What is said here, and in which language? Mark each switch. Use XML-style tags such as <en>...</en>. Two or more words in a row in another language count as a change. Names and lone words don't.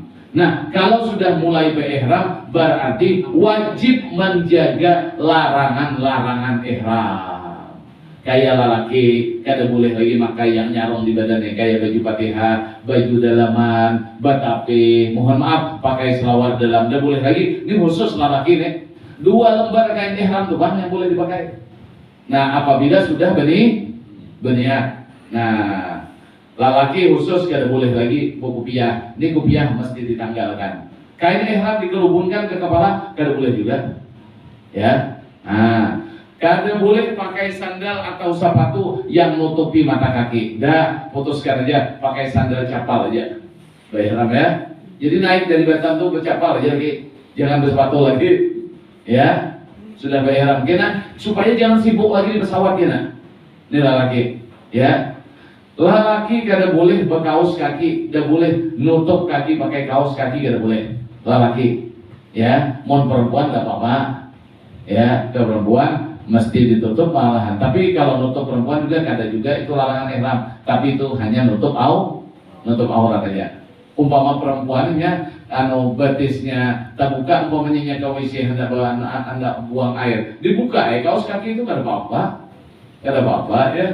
<bjn>Nah, kalau sudah mulai berihram, berarti wajib menjaga larangan-larangan ihram. Kayak lelaki, kada boleh lagi pakai yang nyarong di badannya, kayak baju Fatihah, baju dalaman, batape, mohon maaf, pakai selawar dalam, tidak boleh lagi. Ini khusus lelaki nih. 2 lembar kain ihram tuh bang yang boleh dipakai. Nah, apabila sudah berniat. Nah, lelaki khusus kada boleh lagi kopiah. Ini kopiah mesti ditanggalkan. Kain ihram dikelubunkan ke kepala kada boleh juga. Ya. Nah, kada boleh pakai sandal atau sepatu yang nutupi mata kaki. Dah, putuskan aja pakai sandal capal aja. Ihram ya. Jadi naik dari Batam tuh bercapal aja lagi. Jangan bersepatu lagi. Ya. Sudah berihram kena supaya jangan sibuk lagi di pesawat kena. Ini lelaki, ya. Lelaki kada boleh berkaos kaki, kada boleh nutup kaki pakai kaos kaki, kada boleh. Lelaki, ya. Mon perempuan enggak apa-apa. Ya, ke perempuan mesti ditutup malahan. Tapi kalau nutup perempuan juga kada juga itu larangan ihram. Tapi itu hanya nutup aurat aja. Umpama perempuannya betisnya terbuka, umpamanya ke WC hendak buang air, dibuka kaos kaki itu kada apa-apa, ya.</bjn>